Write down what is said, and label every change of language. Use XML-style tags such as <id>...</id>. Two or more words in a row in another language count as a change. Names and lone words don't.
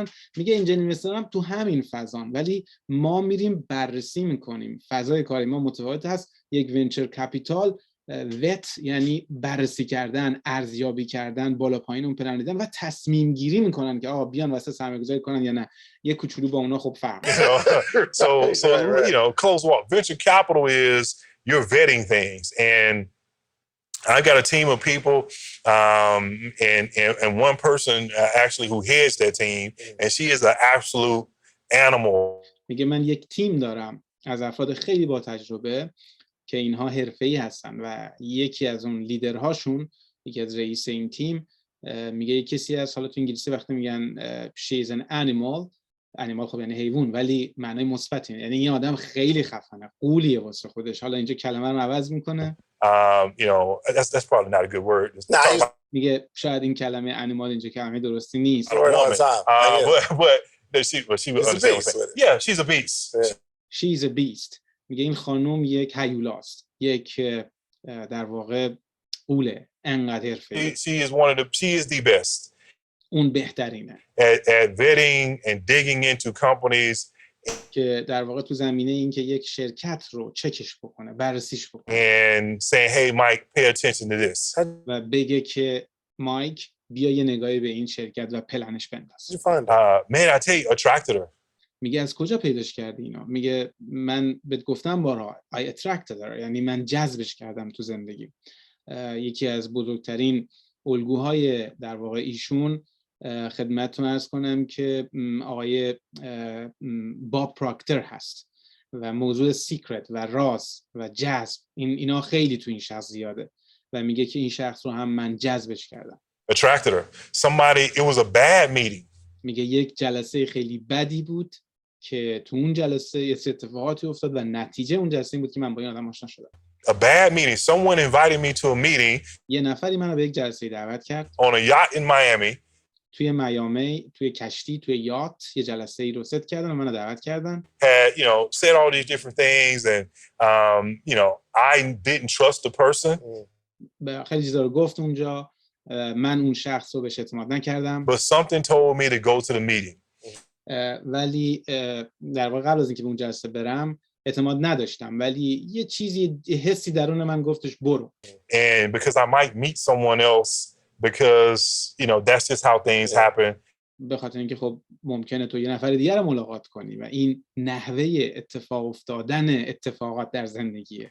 <fa>میگه</fa> <en>angel investor</en> <fa>هم تو همین فضان، ولی ما میریم بررسی میکنیم. فضای کاری ما متفاوت هست. یک</fa> <en>venture capital</en> <fa>وت یعنی بررسی کردن، ارزیابی کردن، بالا پایین اون پلن دیدن و تصمیم گیری میکنن که آقا بیان واسه سرمایه‌گذاری کنن یا نه. یه کوچولو با اونا خب فرق.</fa> <en>So close walk. Venture capital is you're vetting things, and I got a team of people, and one person actually who heads that team, and she is an absolute animal.</en> <fa>میگه من یک تیم دارم از افراد خیلی با تجربه که اینها حرفه‌ای هستن و یکی از اون لیدرهاشون، یکی از رئیس این تیم، میگه یک کسی از، حالا تو انگلیسی وقتی میگن</fa> <en>she is an animal</en> <fa>خب یعنی حیوان، ولی معنای مثبت، یعنی این آدم خیلی خفنه، قولیه واسه خودش. حالا اینجا کلمه رو عوض میکنه.</fa> <en>That's probably not a good word.</en> <fa>میگه شاید این کلمه animal اینجا کلمه درستی نیست.</fa> <en>But she would understand. Yeah, she's a beast. She's a beast.</en> <fa>میگه این خانم یک هیولاست، یک در واقع قوله، انقدر حرفه‌ای.</fa> <en>She is the best.</en> <fa>اون بهترینه.</fa> <en>At vetting and digging into companies.</en> <fa>که در واقع تو زمینه این که یک شرکت رو چکش بکنه، بررسیش بکنه.</fa> <en>And saying, hey Mike, pay attention to this.</en> <fa>و بگه که مایک بیا یه نگاهی به این شرکت و پلنش بنداز.</fa> <en>Man, I tell you, attracted her.</en> <fa>میگه از کجا پیداش کردی اینا؟ میگه من بهت گفتم بارها</fa> <en>I attracted her،</en> <fa>یعنی من جذبش کردم تو زندگی. یکی از بزرگترین الگوهای در واقع ایشون، خدمتتون عرض کنم که آقای باب پراکتر هست و موضوع سیکرت و راز و جذب اینا خیلی تو این شخص زیاده. و میگه که این شخص رو هم من جذبش کردم.</fa> <en>Attracted her. It was a bad meeting.</en> <fa>میگه یک جلسه خیلی بدی بود که تو اون جلسه یه اتفاقاتی افتاد و نتیجه اون جلسه این بود که من با این آدم آشنا شدم.</fa> <en>A bad meeting. Someone invited me to a meeting.</en> <fa>یه نفری منو به یک جلسه دعوت کرد.</fa> <en>On a yacht in Miami.</en> <fa>توی میامی، توی کشتی، توی یات یه جلسه ای رو ست کردن و منو دعوت کردن.</fa> <en>Had, said all these different things and I didn't trust the person.</en> <fa>خیلی چیزا رو گفت اونجا. من اون شخص رو بهش اعتماد نکردم.</fa> <en>But something told me to go to the meeting.</en> <fa>ولی در واقع قبل از اینکه به اون جلسه برم اعتماد نداشتم، ولی یه چیزی حسی درون من گفتش برو.</fa> <en>And because I might meet someone else because that's just how things happen.</en> <fa>به خاطر اینکه خب ممکنه تو یه نفر دیگر رو ملاقات کنی و این نحوه اتفاق افتادن اتفاقات در زندگیه.</fa>